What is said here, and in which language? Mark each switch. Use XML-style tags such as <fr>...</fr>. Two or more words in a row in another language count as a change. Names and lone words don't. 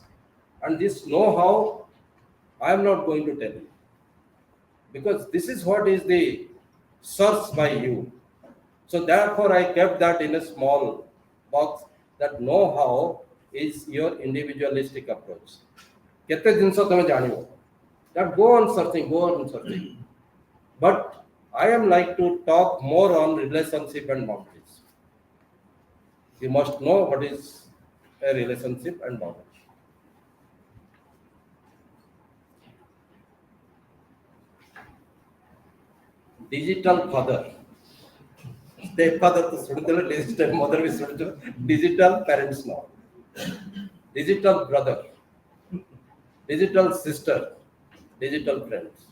<en>And this know-how, I am not going to tell you, because this is what is the source by you. So therefore, I kept that in a small box, that know-how is your individualistic approach.</en> <or>କେତେ ଜିନିଷ ତମେ ଜାଣିବ,</or> <en>that go on searching. But I am like to talk more on relationship and boundaries. You must know what is a relationship and boundary. Digital father, stepfather to sudutelo, digital mother भी sudutelo, digital parents now, digital brother, digital sister, digital friends.</en>